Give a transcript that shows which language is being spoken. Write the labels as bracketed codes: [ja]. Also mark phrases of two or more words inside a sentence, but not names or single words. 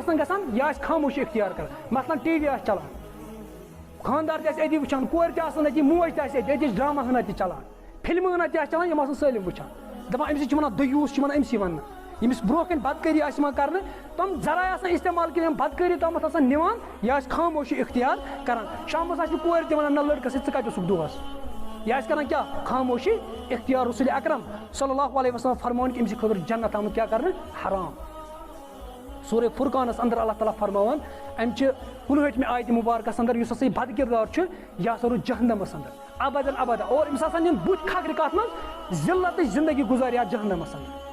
[ks] آسن گژھان یہِ آسہِ خاموشی اختیار کران مثلاً ٹی وی آسہِ چلان خاندار تہِ آسہِ أتی وٕچھان کورِ تہِ آسن أتی موج تہِ آسہِ أتی چھِ ڈرامہ ہنا تہِ چلان فلمہٕ ہنا تہِ آسہِ چلان یِم آسن سٲلِم وٕچھان دپان أمِس چھِ ونان دیوٗس چھِ ونان أمسٕے وننہٕ ییٚمِس برونٛہہ کَنہِ بدکٲری آسہِ یِوان کرنہٕ تِم ذرایع آسن استعمال کٔرِتھ یِم بدکٲری تامتھ آسان نِوان یہِ آسہِ خاموشی اختیار کران شامس آسہِ نہٕ کورِ تہِ ونان نہ لڑکس ژٕ کتہِ اوسُکھ دۄہس یہِ آسہِ کران کیاہ خاموشی اختیار رسول اکرم صلی اللہ علیہ وسلم فرمان کہ أمۍ سٕنٛدِ خٲطرٕ جنت آمُت کیاہ کرنہٕ حرام سورہ فرقانس اندر اللہ تعالیٰ فرماوان امہِ چہِ 59مہِ آیتہِ مبارکس اندر یُس ہسا یہِ بد کردار چھُ یہِ ہسا روٗد جہنمس اندر [ar] ابدن ابدا [ks] اور أمِس آسان یِم بُتھِ کھکھرِ کتھ منٛز ذلتٕچ زندگی گُزارِ یتھ جہنمس اندر